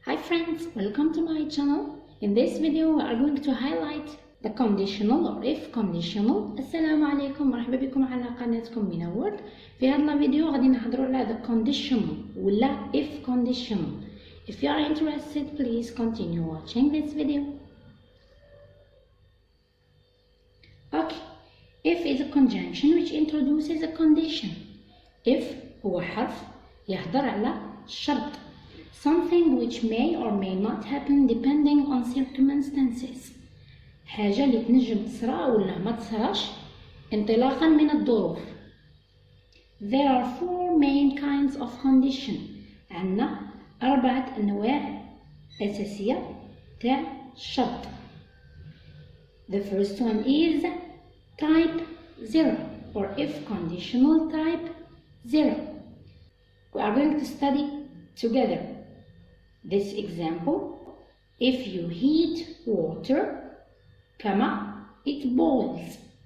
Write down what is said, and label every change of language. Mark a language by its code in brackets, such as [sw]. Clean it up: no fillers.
[en] friends, welcome to my channel. In this video we are going to highlight the conditional or if conditional. [ar] السلام عليكم، مرحبا بكم على قناتكم منور. في هذا الفيديو غادي نهضروا على the conditional ولا if conditional. [en] If you are interested, please continue watching this video. Okay, if is a conjunction which introduces a condition. [ar] If هو حرف يهضر على شرط. [en] Something which may or may not happen depending on circumstances. [ar] حاجة اللي تنجم تصرا ولا ما تصراش انطلاقا من الظروف. [en] There are four main kinds of condition. [ar] عندنا 4 أنواع أساسية تاع الشرط. [en] The first one is type 0 or if conditional type 0. We are going to study together this example. If you heat water, it boils.